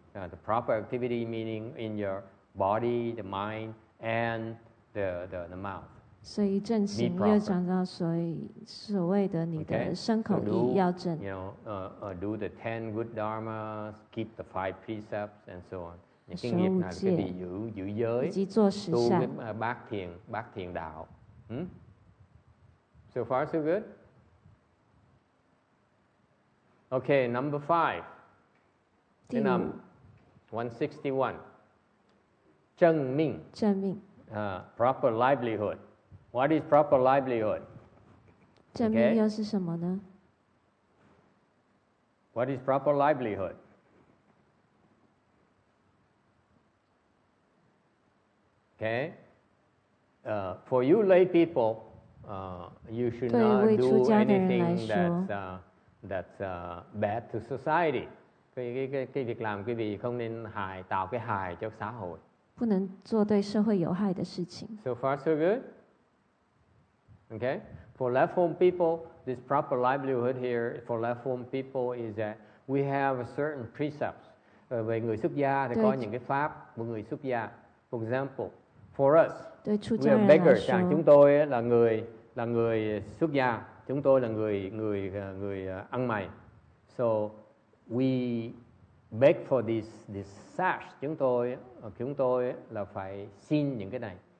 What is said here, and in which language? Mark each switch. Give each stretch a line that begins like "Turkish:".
English: The proper activity meaning in your body, the mind, and the mouth.
Chinese: 所以正行又讲到所谓的你的身口意要正。
English: You know, do the 10 good dharmas, keep the 5 precepts, and so on.
Vietnamese: Những cái nghiệp nào quý vị giữ giới, tu cái bát thiền đạo.
English: So far so good. Okay, number 5.
Vietnamese: Cái năm 161. Chân minh.
English: Proper livelihood. What is proper livelihood?
Chinese: 正命又是什么呢？
English: What is proper livelihood? Okay, for you lay people, you should not do anything that's bad to society.
Vietnamese: Cái việc làm quý vị không nên tạo cái hại cho xã hội.
Chinese: 不能做对社会有害的事情。
English: So far so good. Okay. For left home people, this proper livelihood here for left home people is that we have a certain precepts.
Vietnamese: Về người xuất gia thì có những cái pháp của người xuất gia.
English: For example, for us, we are beggars.
Vietnamese: Chúng tôi là người xuất gia. Chúng tôi là người ăn mày.
English: So we beg for this sash.
Vietnamese: Chúng tôi là phải xin những cái này.